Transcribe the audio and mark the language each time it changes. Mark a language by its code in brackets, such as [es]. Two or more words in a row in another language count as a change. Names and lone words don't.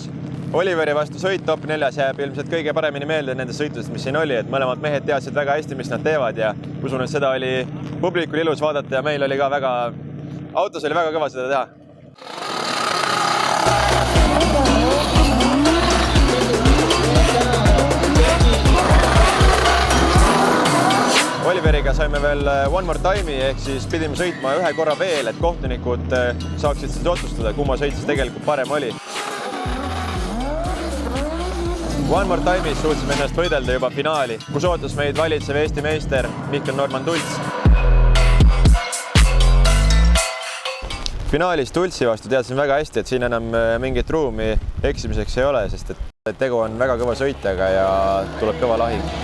[et] Oliveri vastu sõit top 4 jääb ilmselt kõige paremini meelde nendest sõitudest, mis siin oli, et mõlemad mehed teadsid väga hästi, mis nad teevad ja usun, et seda oli publikul ilus vaadata ja meil oli ka autos oli väga kõva seda teha. Oliveriga saime veel [en] one more time'i [et] ehk siis pidime sõitma ühe korra veel, et kohtunikud saaksid siis otsustada, kumma sõit siis tegelikult parem oli. [en] One more time'is [et] suutsime ennast võidelda juba finaali, kus ootas meid valitsev Eesti meister Mihkel Norman Tults. Finaalis Tultsi vastu teadsin väga hästi, et siin enam mingit ruumi eksimiseks ei ole, sest et tegu on väga kõva sõitjaga ja tuleb kõva lahing.